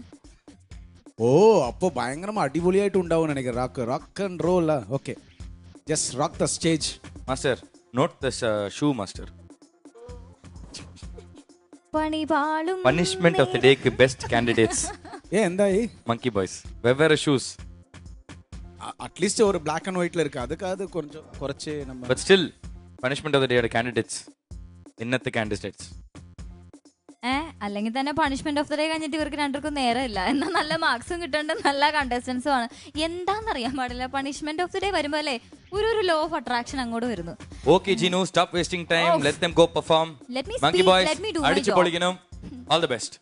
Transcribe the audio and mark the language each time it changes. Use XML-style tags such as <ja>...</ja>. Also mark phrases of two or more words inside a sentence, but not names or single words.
<ml>ഓ, അപ്പോൾ ഭയങ്കരമായി അടിപൊളിയായിട്ട് ഉണ്ടാവും എനിക്ക്.</ml> <en>Rock and roll. Okay, just rock the stage. Master, not the shoe master.</en> <ml>പണിപാളും</ml> <en>Punishment of the day-kku best candidates</en> <ml>എന്തായി</ml> <ta>மங்கி பாய்ஸ் வெவ்வேறு ஷூஸ் அட்லீஸ்ட் ஒரு</ta> <en>black and white-la</en> <ta>இருக்கு அதுக்காவது கொஞ்சம் குறைச்சு நம்ம</ta> <en>but still punishment of the day-yude</en> <ml>കാൻഡിഡേറ്റ്സ് ഇന്നത്തെ കാൻഡിഡേറ്റ്സ് അല്ലെങ്കിൽ തന്നെ</ml> <en>punishment of the day</en> <ml>കഴിഞ്ഞിട്ട് ഇവർക്ക് രണ്ടുപേർക്കും നേരമില്ല എന്നാൽ നല്ല മാർക്സും കിട്ടേണ്ട നല്ല കണ്ടസ്റ്റൻസും ആണ്. എന്താണെന്നറിയാൻ പാടില്ല,</ml> <en>punishment of the day</en> <ml>വരുമ്പോൾ അല്ലേ ഒരു</ml> <en>law of attraction</en> <ml>അങ്ങോട്ട് വരുന്നു.</ml> <en>Okay Jinu, stop wasting time, let them go perform. Monkey boys</en> <ml>അടിച്ചു പൊളിക്കണം.</ml> <en>All the best.</en>